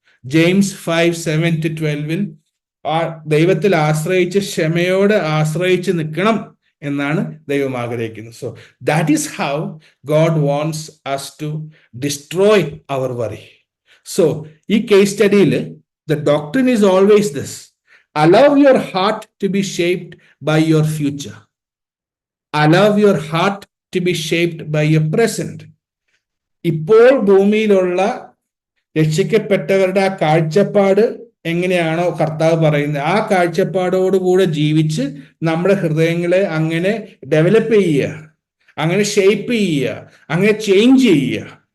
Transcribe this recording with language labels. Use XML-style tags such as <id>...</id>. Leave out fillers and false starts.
<ml>James 5:7-12 ദൈവത്തിൽ ആശ്രയിച്ച് ക്ഷമയോടെ ആശ്രയിച്ച് നിൽക്കണം എന്നാണ് ദൈവം ആഗ്രഹിക്കുന്നത്.</ml> <en>So that is how God wants us to destroy our worry. So ഈ case സ്റ്റഡിയിൽ the doctrine is always this: allow your heart to be shaped by your future. Allow your heart to be shaped by your present.</en> <ml>ഇപ്പോൾ ഭൂമിയിലുള്ള രക്ഷിക്കപ്പെട്ടവരുടെ ആ കാഴ്ചപ്പാട് എങ്ങനെയാണോ കർത്താവ് പറയുന്നത്, ആ കാഴ്ചപ്പാടോടുകൂടെ ജീവിച്ച് നമ്മുടെ ഹൃദയങ്ങളെ അങ്ങനെ ഡെവലപ്പ് ചെയ്യുക, അങ്ങനെ ഷേപ്പ് ചെയ്യുക, അങ്ങനെ ചേഞ്ച് ചെയ്യുക.</ml>